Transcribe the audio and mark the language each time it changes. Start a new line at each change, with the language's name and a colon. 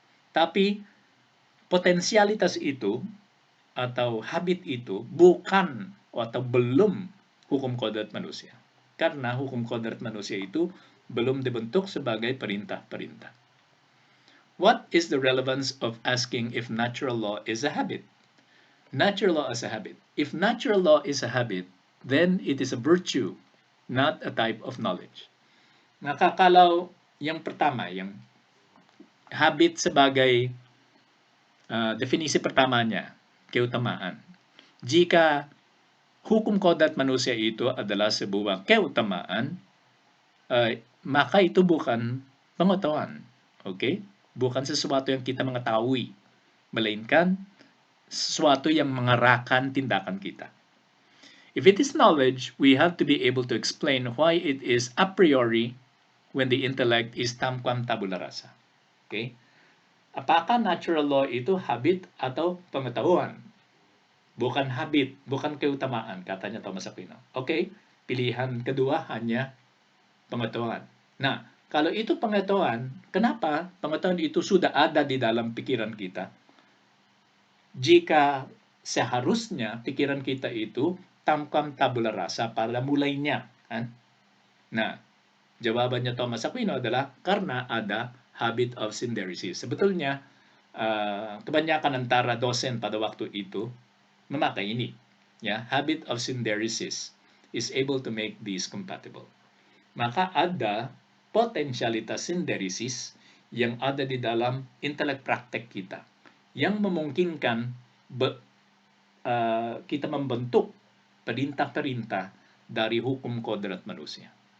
Indonesian: Tapi potensialitas itu atau habit itu bukan atau belum hukum kodrat manusia. Karena hukum kodrat manusia itu belum dibentuk sebagai perintah-perintah.
English: What is the relevance of asking if natural law is a habit? Natural law is a habit. If natural law is a habit, then it is a virtue, not a type of knowledge.
Indonesian: Maka kalau yang pertama, yang habit sebagai definisi pertamanya, keutamaan. Jika hukum kodrat manusia itu adalah sebuah keutamaan, maka itu bukan pengetahuan. Okay? Bukan sesuatu yang kita mengetahui, melainkan sesuatu yang mengarahkan tindakan kita.
English: If it is knowledge, we have to be able to explain why it is a priori when the intellect is tamquam tabula rasa. Okay?
Indonesian: Apakah natural law itu habit atau pengetahuan? Bukan habit, bukan keutamaan, katanya Thomas Aquino. Okay, pilihan kedua hanya pengetahuan. Nah, kalau itu pengetahuan, kenapa pengetahuan itu sudah ada di dalam pikiran kita? Jika seharusnya pikiran kita itu tamquam tabula rasa pada mulainya. Kan? Nah, jawabannya Thomas Aquino adalah karena ada habit of synderesis. Sebetulnya, kebanyakan antara dosen pada waktu itu memakai ini.
English: Ya, habit of synderesis is able to make these compatible.
Indonesian: Maka ada potensialitas synderesis yang ada di dalam intelek praktek kita yang memungkinkan kita membentuk perintah-perintah dari hukum kodrat manusia.